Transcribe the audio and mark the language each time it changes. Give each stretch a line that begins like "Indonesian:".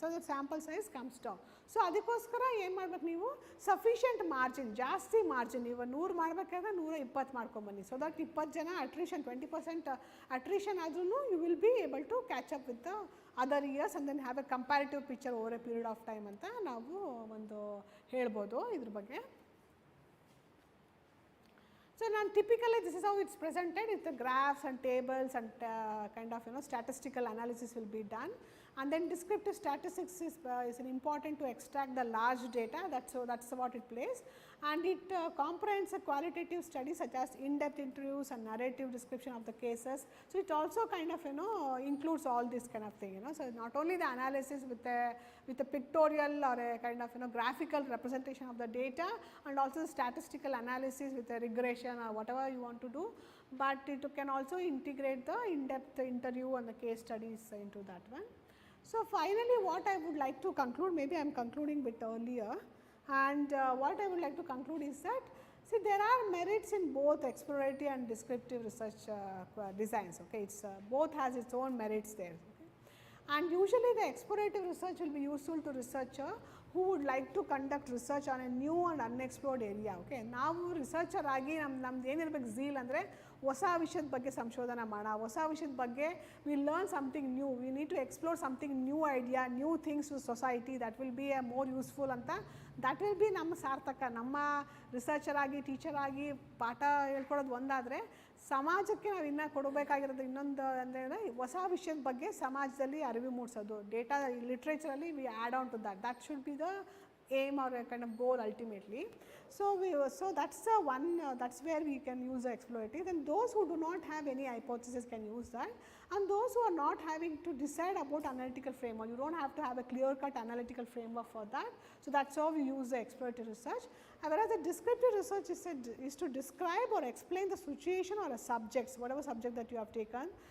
English: So the sample size comes down. So
Kannada: ಅದಕ್ಕೋಸ್ಕರ ಏನು ಮಾಡ್ಬೇಕು ನೀವು,
English: Sufficient margin, ಜಾಸ್ತಿ margin.
Kannada: ನೀವು 100 ಮಾಡಬೇಕಾದ್ರೆ 120 ಮಾಡ್ಕೊಂಬನ್ನಿ.
English: so that 20 ಜನ attrition, 20% attrition ಆದ್ರೂ you will be able to catch up with the other years and then have a comparative picture over a period of time
Kannada: ಅಂತ ನಾವು ಒಂದು ಹೇಳ್ಬೋದು ಇದ್ರ ಬಗ್ಗೆ.
English: So now typically this is how it's presented. It's the graphs and tables and kind of statistical analysis will be done, and then descriptive statistics is important to extract the large data. That's what it plays, and it comprehends a qualitative studies such as in-depth interviews and narrative description of the cases. So it also kind of includes all this kind of thing. So not only the analysis with a pictorial or a kind of graphical representation of the data, and also the statistical analysis with a regression or whatever you want to do, but it can also integrate the in-depth interview and the case studies into that one. So finally what I would like to conclude, maybe I am concluding bit earlier, and what I would like to conclude is that, see, there are merits in both exploratory and descriptive research designs. Okay, it's both has its own merits there. Okay? And usually the explorative research will be useful to researcher who would like to conduct research on a new and unexplored area. Okay,
Kannada: ನಾವು researcher ಆಗಿ ನಮ್ದು ಏನಿರಬೇಕು zeal ಅಂದರೆ ಹೊಸ ವಿಷಯದ ಬಗ್ಗೆ
English: ಸಂಶೋಧನೆ ಮಾಡೋಣ, ಹೊಸ ವಿಷಯದ ಬಗ್ಗೆ we learn something new, we need to explore something new idea, new things to society, that will be a more useful ಅಂತ. That will be
Kannada: ನಮ್ಮ ಸಾರ್ಥಕ. ನಮ್ಮ ರಿಸರ್ಚರ್ ಆಗಿ ಟೀಚರ್ ಆಗಿ ಪಾಠ ಹೇಳ್ಕೊಡೋದು ಒಂದಾದರೆ, ಸಮಾಜಕ್ಕೆ ನಾವು ಇನ್ನೂ ಕೊಡಬೇಕಾಗಿರೋದು ಇನ್ನೊಂದು ಅಂದರೆ ಹೊಸ ವಿಷಯದ ಬಗ್ಗೆ ಸಮಾಜದಲ್ಲಿ ಅರಿವು ಮೂಡಿಸೋದು.
English: Data ಲಿಟ್ರೇಚರಲ್ಲಿ we add on to that should be the aim or a kind of goal ultimately. So that's the one, that's where we can use the explorative. And those who do not have any hypothesis can use that, and those who are not having to decide about analytical framework, you don't have to have a clear cut analytical framework for that. So that's how we use the explorative research. Whereas the descriptive research is to describe or explain the situation or a subject, whatever subject that you have taken.